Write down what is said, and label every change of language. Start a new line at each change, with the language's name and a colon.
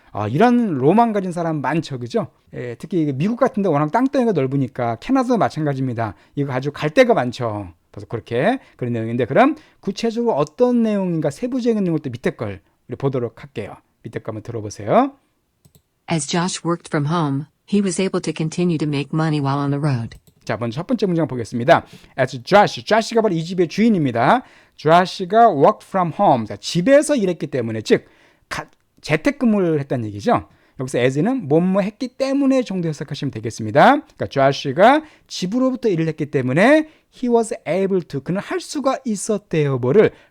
Korean: 이런 로망 가진 사람 많죠, 그죠? 예, 특히 미국 같은데 워낙 땅덩이가 넓으니까 캐나다도 마찬가지입니다. 이거 가지고 갈 데가 많죠. 그래서 그렇게 그런 내용인데, 그럼 구체적으로 어떤 내용인가 세부적인 내용을 또 밑에 걸 우리 보도록 할게요. 밑에 거 한번 들어보세요.
English: As Josh worked from home, he was able to continue to make money while on the road.
Korean: 자, 먼저 첫 번째 문장 보겠습니다.
English: As Josh
Korean: 가 바로 이 집의 주인입니다. Josh가
English: work from home,
Korean: 자, 집에서 일했기 때문에, 즉 재택근무를 했다는 얘기죠. 여기서 as는 뭐뭐 했기 때문에 정도 해석하시면 되겠습니다. 그러니까 Josh가 집으로부터 일을 했기 때문에
English: he was able to,
Korean: 그는 할 수가 있었대요. 뭐를?